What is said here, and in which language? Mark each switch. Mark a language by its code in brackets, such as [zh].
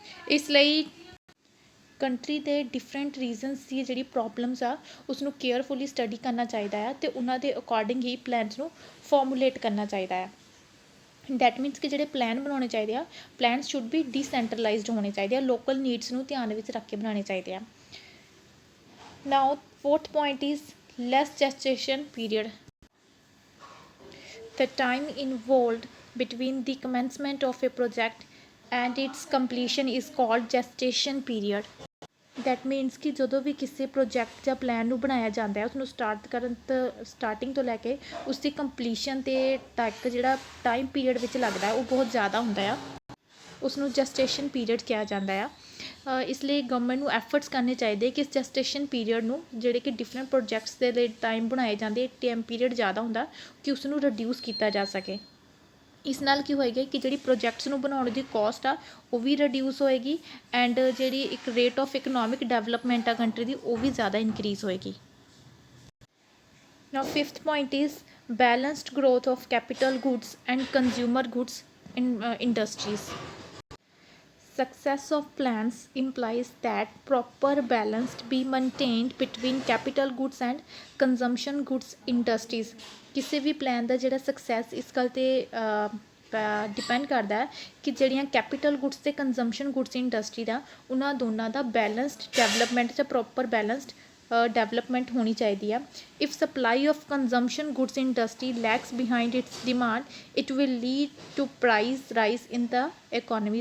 [pa] ਇਸ ਲਈ ਕੰਟਰੀ ਦੇ ਡਿਫਰੈਂਟ ਰੀਜ਼ਨਸ ਦੀ ਜਿਹੜੀ ਪ੍ਰੋਬਲਮਸ ਆ ਉਸਨੂੰ ਕੇਅਰਫੁਲੀ ਸਟੱਡੀ ਕਰਨਾ ਚਾਹੀਦਾ ਆ ਅਤੇ ਉਹਨਾਂ ਦੇ ਅਕੋਰਡਿੰਗ ਹੀ ਪਲਾਨਸ ਨੂੰ ਫਾਰਮੂਲੇਟ ਕਰਨਾ ਚਾਹੀਦਾ ਆ। [en] that means [pa] ਕਿ ਜਿਹੜੇ ਪਲਾਨ ਬਣਾਉਣੇ ਚਾਹੀਦੇ ਆ, [en] plans should be decentralised [pa] ਹੋਣੇ ਚਾਹੀਦੇ ਆ, ਲੋਕਲ ਨੀਡਸ ਨੂੰ ਧਿਆਨ ਵਿੱਚ ਰੱਖ ਕੇ ਬਣਾਉਣੇ ਚਾਹੀਦੇ ਆ। [en] Now fourth point is less gestation period. The time involved between the commencement of a project and its completion is called gestation period। That means [pa] ਕਿ ਜਦੋਂ ਵੀ ਕਿਸੇ ਪ੍ਰੋਜੈਕਟ ਜਾਂ ਪਲਾਨ ਨੂੰ ਬਣਾਇਆ ਜਾਂਦਾ ਹੈ ਉਸਨੂੰ ਸਟਾਰਟਿੰਗ ਤੋਂ ਲੈ ਕੇ ਉਸਦੀ ਕੰਪਲੀਸ਼ਨ 'ਤੇ ਤੱਕ ਜਿਹੜਾ ਟਾਈਮ ਪੀਰੀਅਡ ਵਿੱਚ ਲੱਗਦਾ ਉਹ ਬਹੁਤ ਜ਼ਿਆਦਾ ਹੁੰਦਾ ਆ, ਉਸਨੂੰ ਜਸਟੇਸ਼ਨ ਪੀਰੀਅਡ ਕਿਹਾ ਜਾਂਦਾ ਆ। ਇਸ ਲਈ ਗਵਰਨਮੈਂਟ ਨੂੰ ਐਫਰਟਸ ਕਰਨੇ ਚਾਹੀਦੇ ਕਿ ਇਸ ਜਸਟੇਸ਼ਨ ਪੀਰੀਅਡ ਨੂੰ, ਜਿਹੜੇ ਕਿ ਡਿਫਰੈਂਟ ਪ੍ਰੋਜੈਕਟਸ ਦੇ ਲਈ ਟਾਈਮ ਬਣਾਏ ਜਾਂਦੇ ਟਾਈਮ ਪੀਰੀਅਡ ਜ਼ਿਆਦਾ ਹੁੰਦਾ, ਕਿ ਉਸਨੂੰ ਰਿਡਿਊਸ ਕੀਤਾ ਜਾ ਸਕੇ। ਇਸ ਨਾਲ ਕੀ ਹੋਏਗਾ ਕਿ ਜਿਹੜੀ ਪ੍ਰੋਜੈਕਟਸ ਨੂੰ ਬਣਾਉਣ ਦੀ ਕੋਸਟ ਆ ਉਹ ਵੀ ਰਿਡਿਊਸ ਹੋਏਗੀ ਐਂਡ ਜਿਹੜੀ ਇੱਕ ਰੇਟ ਆਫ ਇਕਨੋਮਿਕ ਡਿਵੈਲਪਮੈਂਟ ਆ ਕੰਟਰੀ ਦੀ ਉਹ ਵੀ ਜ਼ਿਆਦਾ ਇਨਕਰੀਜ਼ ਹੋਏਗੀ। [en] Now fifth point is balanced growth of capital goods and consumer goods industries. Success of plans implies that proper balance be maintained between capital goods and consumption goods industries। [pa] ਕਿਸੇ ਵੀ plan ਦਾ ਜਿਹੜਾ success ਇਸ ਗੱਲ 'ਤੇ depend ਕਰਦਾ ਹੈ ਕਿ ਜਿਹੜੀਆਂ capital goods ਅਤੇ ਕੰਜ਼ੰਪਸ਼ਨ ਗੁੱਡਸ ਇੰਡਸਟਰੀ ਦਾ ਉਹਨਾਂ ਦੋਨਾਂ ਦਾ ਬੈਲੈਂਸਡ ਡਿਵੈਲਪਮੈਂਟ ਜਾਂ ਪ੍ਰੋਪਰ ਬੈਲੈਂਸਡ ਡਿਵੈਲਪਮੈਂਟ ਹੋਣੀ ਚਾਹੀਦੀ ਆ। [en] If supply of consumption goods industry lags behind its demand it will lead to price rise in the economy.